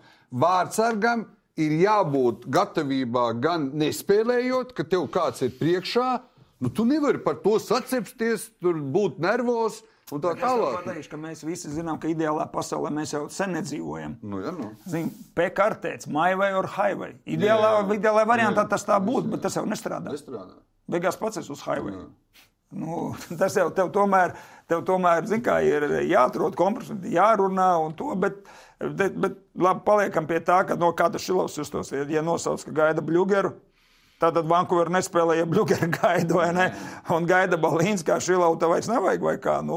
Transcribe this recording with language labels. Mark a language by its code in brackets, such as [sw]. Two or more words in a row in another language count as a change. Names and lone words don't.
[lv] Vārtsargam ir jābūt gatavībā gan nespēlējot, ka tev kāds ir priekšā, nu tu nevari par to sacepsties, tur būt nervos un tā tālāk. Es pateikšu, ka mēs visi zinām, ka ideālā pasaulē mēs jau sen nedzīvojam. Nu, ja, nu. Zin, P-kartēts, [en] my way or highway. [lv] Ideālā variantā tas tā būtu, bet tas jau nestrādā. Beigās pats es uz highway. Nu, tas jau tev tomēr zin kā, ir jāatrod kompromiss, jārunā un to, bet labi, paliekam pie tā, ka no kāda Šilovs justos, ja nosauc, ka gaida Bļugeru, tātad Vancouver nespēlē, ja Bļugeru gaida, vai ne, un gaida Balīns, kā Šilovu, tā vairs nevajag, vai kā, nu.